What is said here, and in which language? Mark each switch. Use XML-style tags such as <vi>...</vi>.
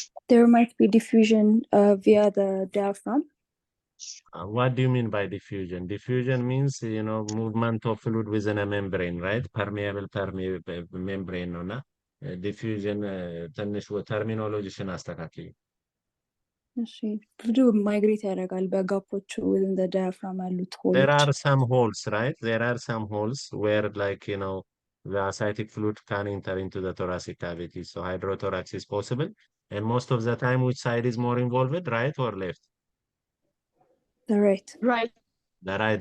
<en>There might be diffusion via the diaphragm. What do you mean by diffusion? Diffusion means, movement of fluid within a membrane, right? Permeable membrane, no? Diffusion, terminology</en> <am>አስተካክል። እሺ ብዙ ማይግሬት ያደርጋል በጋፖቹ</am> <en>within the diaphragm</en> <am>ያሉት ሆሎች።</am> <en>There are some holes, right? There are some holes where, like, the ascitic fluid can enter into the thoracic cavity. So hydrothorax is possible. And most of the time, which side is more involved, right or left? The right. Right. The right.</en>